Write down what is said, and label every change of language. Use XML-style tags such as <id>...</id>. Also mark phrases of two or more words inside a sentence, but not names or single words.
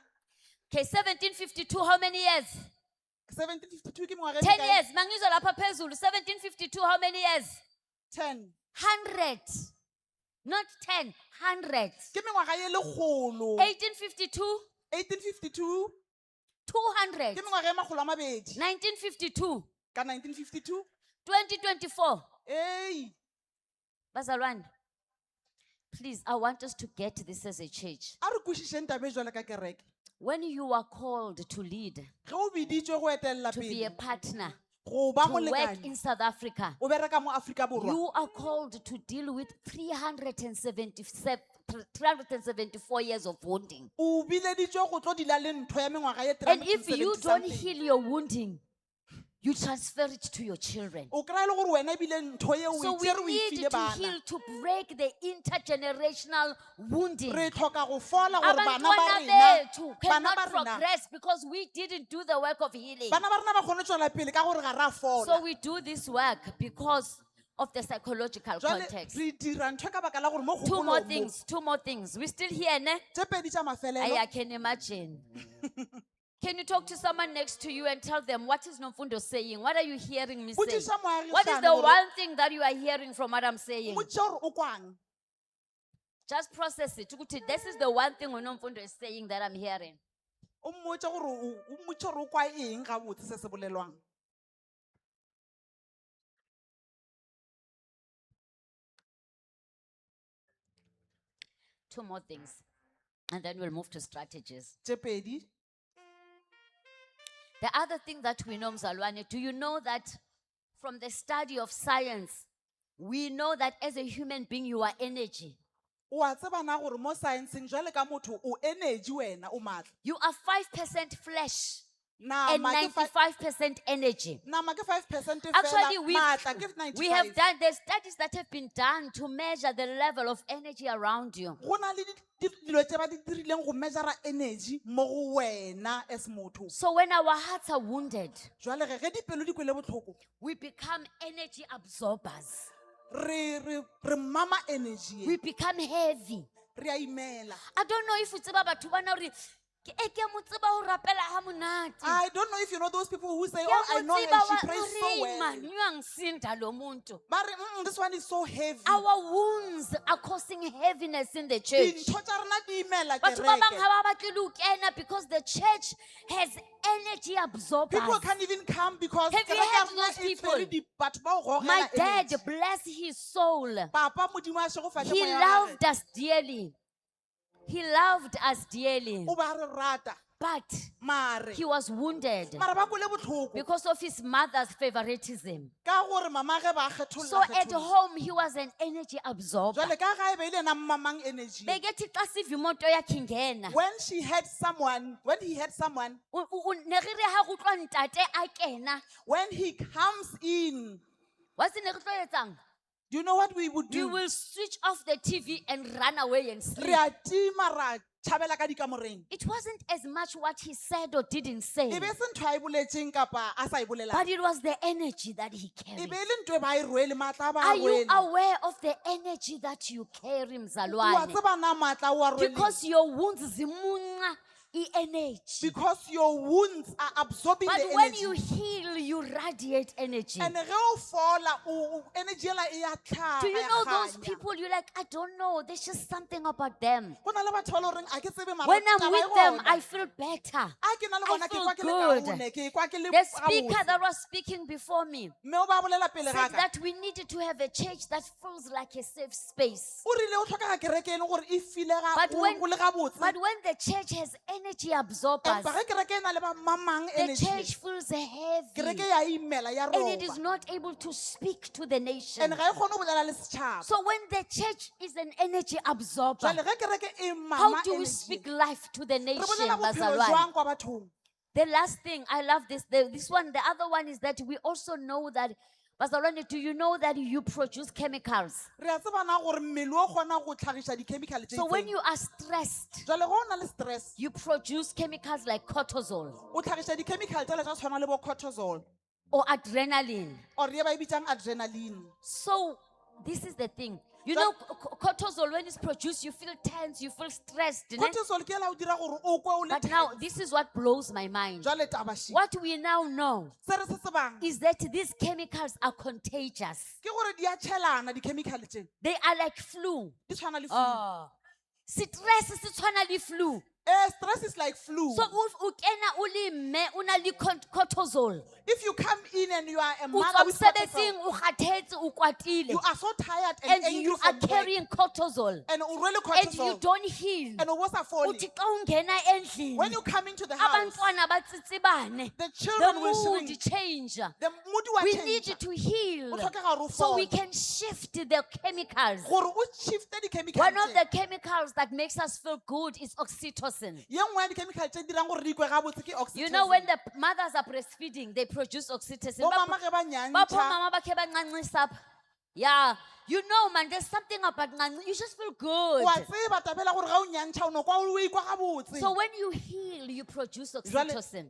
<en>Okay, 1752, how many years?</en> <nso>1752 ke mengwaga e</nso> <en>10</en> <nso>mekae?</nso> <zu>years. Mangizo lapha phezulu. 1752,</zu> <en>how many years? 10 100. Not 10, 100.</en> <nso>ke mengwaga ye lekgolo</nso> <en>1852,</en> <nso>1852</nso> <en>200.</en> <nso>ke mengwaga ye magolo a mabedi</nso> <en>1952,</en> <nso>ka 1952</nso> <en>2024. ei</en> <zu>Bazalwane,</zu> <en>please, I want us to get this as a church.</en> <nso>a re kwešišeng tabe jwale ka kereke</nso> <en>When you are called to lead,</en> <nso>ge o biditšwe go etelela</nso> <en>to be a</en> <nso>pele</nso> <en>partner,</en> <nso>go ba</nso> <en>to work in</en> <nso>molekane</nso> <en>South Africa,</en> <nso>o bereka mo Afrika Borwa</nso> <en>you are called to deal with 377 374 years of wounding.</en> <nso>O bileditšwe go tlo dila le ntho ya mengwaga ye</nso> <en>And if you</en> <nso>370</nso> <en>don't something. heal your wounding, you transfer it to your children.</en> <nso>O kry-a le gore wena ebile ntho ye o</nso> <en>So</en> <nso>e</nso> <en>we</en> <nso>tsere o e</nso> <en>need</en> <nso>file</nso> <en>to</en> <nso>bana.</nso> <en>heal to break the intergenerational wounding.</en> <nso>Re tlhoka go fola gore bana ba</nso> <zu>Abantwana</zu> <nso>rena</nso> <zu>bethu</zu> <nso>bana</nso> <en>cannot</en> <nso>ba rena</nso> <en>progress because we didn't do the work of healing.</en> <nso>bana ba rena ba kgone tswela pele ka gore ga ra</nso> <en>So</en> <nso>fola.</nso> <en>we do this work because of the psychological</en> <nso>Jwale</nso> <en>context.</en> <nso>re dira ntho ka baka la gore mo</nso> <en>Two more</en> <nso>kgopolong mo,</nso> <en>things. We still here,</en> <nso>ne? tse pedi tša mafelelo.</nso> <en>I can imagine. Can you talk to someone next to you and tell them what is Nomfundo saying? What are you hearing me say?</en> <nso>Botsisa moagisane</nso> <en>What is the</en> <nso>gore-</nso> <en>one thing that you are hearing from what I'm saying?</en> <nso>Mmotsisa gore o kwang.</nso> <en>Just process it. Ukuthi, this is the one thing Nomfundo is saying that I'm hearing.</en> <nso>O mmotse gore o mmotse gore o kwa eng gabotse se se bolelwang.</nso> <en>Two more things. And then we'll move to strategies.</en> <nso>Tše pedi.</nso> <en>The other thing that we know, Mzalwane, do you know that from the study of science, we know that as a human being, you are energy.</en> <nso>O a tseba na gore mo science-eng jwale ka motho o energy wena o maatla.</nso> <en>You are 5% flesh and</en> <nso>Nama ke</nso> <en>95% energy.</en> <nso>nama ke 5%</nso> <en>Actually,</en> <nso>fela, maatla ke 95.</nso> <en>we have done the studies that have been done to measure the level of energy around you.</en> <nso>Go na le dilo tše ba di dirileng go</nso> <en>measure report</en> <nso>mo go wena as motho.</nso> <en>So when our hearts are wounded,</en> <nso>Jwale ge dipelo di kwele botlhoko,</nso> <en>we become energy absorbers.</en> <nso>re mama energy</nso> <en>We become heavy.</en> <nso>re a imela.</nso> <en>I don't know if it's about</en> <st>batho ba na hore ke ke mo tseba ho rapela ha monate.</st> <en>I don't know if you know those people who say,</en> <nso>Ke</nso> <en>oh, I</en> <nso>mo</nso> <en>know</en> <nso>tseba</nso> <en>her, she</en> <nso>wa-</nso> <en>prays so</en> <st>hore</st> <en>well. man, you</en> <zu>angsinda lo muntu.</zu> <en>But this one is so heavy. Our wounds are causing heaviness in the church.</en> <nso>Dintho tša rena di imela</nso> <st>Batho ba bang</st> <nso>kereke.</nso> <st>ha ba batle le ho kena</st> <en>because the church has energy absorbers. People can't even come because Have you</en> <nso>kereke ya</nso> <en>heard</en> <nso>rena</nso> <en>those</en> <nso>e tshwere</nso> <en>people?</en> <nso>batho ba go</nso> <en>My</en> <nso>gogela</nso> <en>dad,</en> <nso>energy.</nso> <en>bless his soul.</en> <nso>Papa Modimo a šegofatše</nso> <en>He</en> <nso>moya wa</nso> <en>loved</en> <nso>gagwe.</nso> <en>us dearly. He loved us dearly.</en> <nso>O ba re rata</nso> <en>But</en> <nso>mare</nso> <en>he was wounded</en> <nso>mara ba kwele botlhoko</nso> <en>because of his mother's favoritism.</en> <nso>ka gore mama ge ba</nso> <en>So at</en> <nso>kgetholla</nso> <en>home, he was an energy absorber.</en> <nso>jwale ka gae be ile na mmamang energy</nso> <xh>Bekethi xa siva imoto yakhe ingena,</xh> <en>when he had someone</en> <st>ne re re ha go utlwa ntate a kena,</st> <en>when he comes in,</en> <st>wa se ne re tlo etsang?</st> <en>do you know what we would We do? will switch off the TV and run away and</en> <nso>Re</nso> <en>sleep.</en> <nso>a tima ra tšhabela ka dikamoreng.</nso> <en>It wasn't as much what he said or didn't say,</en> <nso>E be se ntho a e boletseng kapa a sa e bolelang.</nso> <en>but it was the energy that he</en> <nso>E</nso> <en>carried.</en> <nso>be e le ntho e ba e rwele maatla a ba a</nso> <en>Are you</en> <nso>rwele.</nso> <en>aware of the energy that you carry,</en> <nso>Wa</nso> <zu>Mzalwane?</zu> <nso>tseba na maatla o a rweleng?</nso> <en>Because your wounds zimunca energy. Because your wounds are absorbing But the when energy. you heal, you radiate energy.</en> <nso>And ge o fola, energy ela e a tlhaga,</nso> <en>Do you</en> <nso>ya</nso> <en>know those</en> <nso>kganya.</nso> <en>people? You're like, I don't know. There's just something about them.</en> <nso>Go na le batho ba e le goreng a ke tsebe mara</nso> <en>When I'm</en> <nso>taba e</nso> <en>with them,</en> <nso>gona.</nso> <en>I feel better.</en> <nso>A ke na le</nso> <en>I</en> <nso>bona ke</nso> <en>feel</en> <nso>kwa ke le</nso> <en>good.</en> <nso>kaone, ke kwa ke le</nso> <en>The speaker</en> <nso>gabotse.</nso> <en>that was speaking before me</en> <nso>Mme o ba bolela pele</nso> <en>said</en> <nso>ga ka.</nso> <en>that we needed to have a church that feels like a safe space.</en> <nso>O rile o tlhokega kereke e leng gore e file ga-</nso> <en>But</en> <nso>o-</nso> <en>when-</en> <nso>o le gabotse.</nso> <en>But when the church has energy absorbers,</en> <nso>Empa ge kereke e na le ba mamang</nso> <en>the</en> <nso>energy,</nso> <en>church feels heavy.</en> <nso>kereke ya imela ya</nso> <en>And it is</en> <nso>roba.</nso> <en>not able to speak to the nation.</en> <nso>And ga e kgone go bolela le setšhaba.</nso> <en>So when the church is an energy absorber,</en> <nso>Jwale ge kereke e</nso> <en>how</en> <nso>mama</nso> <en>do we</en> <nso>energy,</nso> <en>speak life to the</en> <nso>re</nso> <en>nation,</en> <nso>bolela bophelo</nso> <zu>Bazalwane?</zu> <nso>jwang kwa bathong?</nso> <en>The last thing, I love this. This one, the other one is that we also know that, Bazalwane, do you know that you produce chemicals?</en> <nso>Re a tseba na gore mmele o kgona go tlhagiša di-chemical tše</nso> <en>So when</en> <nso>itseng.</nso> <en>you are stressed,</en> <nso>Jwale ge o na le stress,</nso> <en>you produce chemicals like cortisol</en> <nso>o tlhagiša di-chemical tsela tša tshwana le bo cortisol</nso> <en>or adrenaline.</en> <nso>or ye ba e bitsang adrenaline.</nso> <en>So this is the thing. You know, cortisol, when it's produced, you feel tense, you feel stressed.</en> <nso>Ne? Cortisol ke ela o dira gore o kwe o le</nso> <en>But now,</en> <nso>tense.</nso> <en>this is what blows my mind.</en> <nso>Jwale taba shi.</nso> <en>What we now know</en> <nso>Se re se tsebang</nso> <en>is that these chemicals are contagious.</en> <nso>ke gore di a tšhelana di-chemical tše</nso> <en>They are like flu.</en> <nso>di tshwana le flu. Stress se tshwana le flu.</nso> <en>Stress is like flu.</en> <nso>So o kena o le mme, o na le cortisol.</nso> <en>If you come in and you are a</en> <nso>O</nso> <en>mother</en> <nso>tswa</nso> <en>with cortisol,</en> <nso>mosebetsing, o kgathetse, o kwatile,</nso> <en>you are so tired and and angry you from are work, carrying cortisol, and really and you cortisol, don't heal. and was a falling.</en> <xh>Uthi xa ungena endlini,</xh> <en>When you come into the house,</en> <xh>abantwana batsitsibane,</xh> <en>the the children will mood shrink. change. The mood will We change. need you to heal</en> <nso>Go tlhokega gore o</nso> <en>so we</en> <nso>fole.</nso> <en>can shift the chemicals.</en> <nso>Gore o shifte di-chemical</nso> <en>One of</en> <nso>tse.</nso> <en>the chemicals that makes us feel good is oxytocin.</en> <nso>Ye nngwe ya di-chemical tse dirang gore re ikwe gabotse ke</nso> <en>You know, when</en> <nso>oxytocin.</nso> <en>the mothers are breastfeeding, they produce oxytocin.</en> <nso>Bo mama ge ba</nso> <xh>Bapho</xh> <nso>nyantšha,</nso> <xh>mama bakhe bancancisa apha.</xh> <en>Yeah, you know, man, there's something about ncanci. You just feel good.</en> <nso>wa tseba tabela gore ga o nyantšha o no kwa o ikwa gabotse.</nso> <en>So when you heal, you produce</en> <nso>Jwale,</nso> <en>oxytocin.</en>